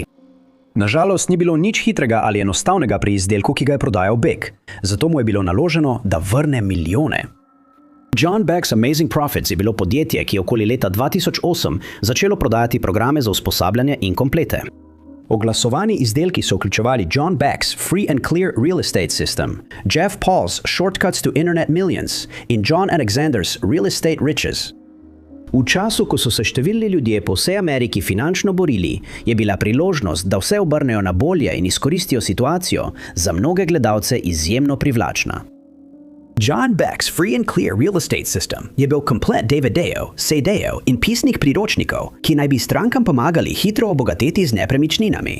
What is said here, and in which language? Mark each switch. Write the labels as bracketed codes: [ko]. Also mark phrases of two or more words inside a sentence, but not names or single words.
[sl] Nažalost, ni bilo nič hitrega ali enostavnega pri izdelku, ki ga je prodajal Beck. Zato mu je bilo naloženo, da vrne milijone. John Beck's Amazing Profits je bilo podjetje, ki je okoli leta 2008 začelo prodajati programe za usposabljanje in komplete. Oglasovani izdelki so vključevali John Beck's Free and Clear Real Estate System, Jeff Paul's Shortcuts to Internet Millions in John Alexander's Real Estate Riches. V času, ko so se številni ljudje po vsej Ameriki finančno borili, je bila priložnost, da vse obrnejo na bolje in izkoristijo situacijo, za mnoge gledalce izjemno privlačna. John Beck's Free and Clear Real Estate System je bil komplet DVD-jev, CD-jev in pisnih priročnikov, ki naj bi strankam pomagali hitro obogateti z nepremičninami.